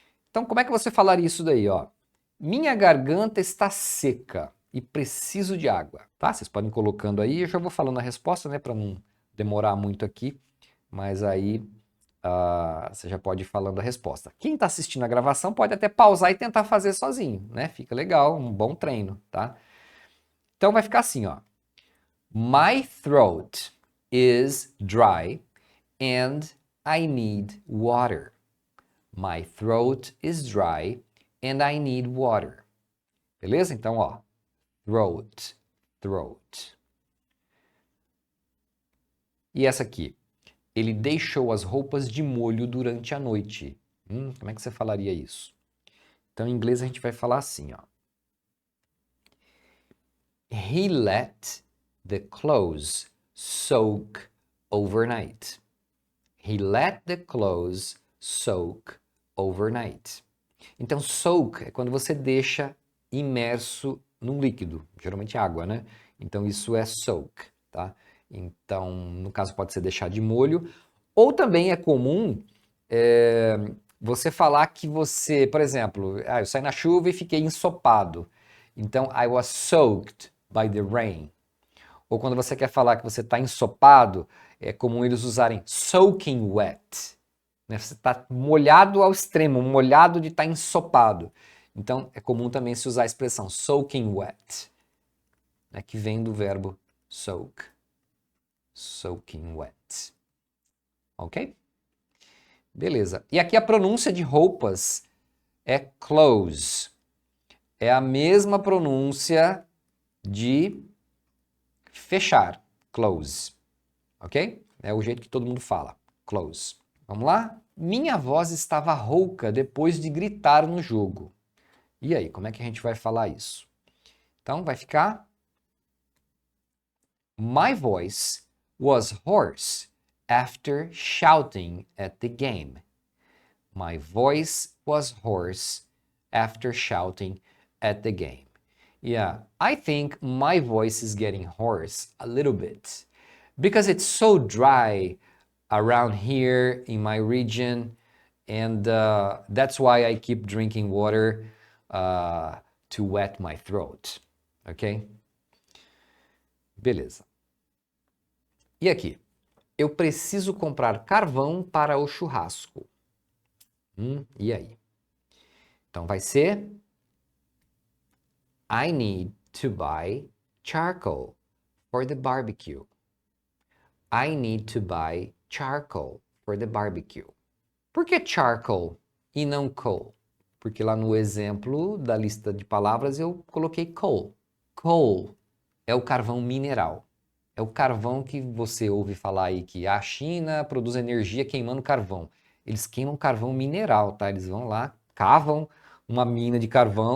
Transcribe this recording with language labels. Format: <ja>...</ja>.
<pt>Então, como é que você falaria isso daí, ó? Minha garganta está seca e preciso de água, tá? Vocês podem ir colocando aí, eu já vou falando a resposta, né, para não demorar muito aqui, mas aí você já pode ir falando a resposta. Quem está assistindo a gravação pode até pausar e tentar fazer sozinho, né? Fica legal, um bom treino, tá? Então vai ficar assim, ó.</pt> <en>My throat is dry and I need water. My throat is dry and I need water.</en> <pt>Beleza? Então, ó, throat, throat. E essa aqui? Ele deixou as roupas de molho durante a noite. Como é que você falaria isso? Então, em inglês a gente vai falar assim, ó.</pt> <en>He let the clothes soak overnight. He let the clothes soak overnight.</en> <pt>Então, soak é quando você deixa imerso num líquido, geralmente água, né? Então, isso é soak, tá? Então, no caso, pode ser deixar de molho. Ou também é comum você falar que você, por exemplo, eu saí na chuva e fiquei ensopado. Então,</pt> <en>I was soaked by the rain.</en> <pt>Ou quando você quer falar que você está ensopado, é comum eles usarem soaking wet. Né? Você está molhado ao extremo, molhado de estar ensopado. Então, é comum também se usar a expressão soaking wet, né? Que vem do verbo soak. Soaking wet. Ok? Beleza. E aqui a pronúncia de roupas é clothes. É a mesma pronúncia de fechar. Close. Ok? É o jeito que todo mundo fala. Close. Vamos lá? Minha voz estava rouca depois de gritar no jogo. E aí, como é que a gente vai falar isso? Então, vai ficar</pt> <en>My voice was hoarse after shouting at the game. My voice was hoarse after shouting at the game. Yeah, I think my voice is getting hoarse a little bit because it's so dry around here in my region, and that's why I keep drinking water to wet my throat.</en> <pt>Ok? Beleza. E aqui? Eu preciso comprar carvão para o churrasco. E aí? Então vai ser</pt> <en>I need to buy charcoal for the barbecue. I need to buy charcoal for the barbecue.</en> <pt>Por que charcoal e não coal? Porque lá no exemplo da lista de palavras eu coloquei coal. Coal é o carvão mineral. É o carvão que você ouve falar aí que a China produz energia queimando carvão. Eles queimam carvão mineral, tá? Eles vão lá, cavam uma mina de carvão.</pt>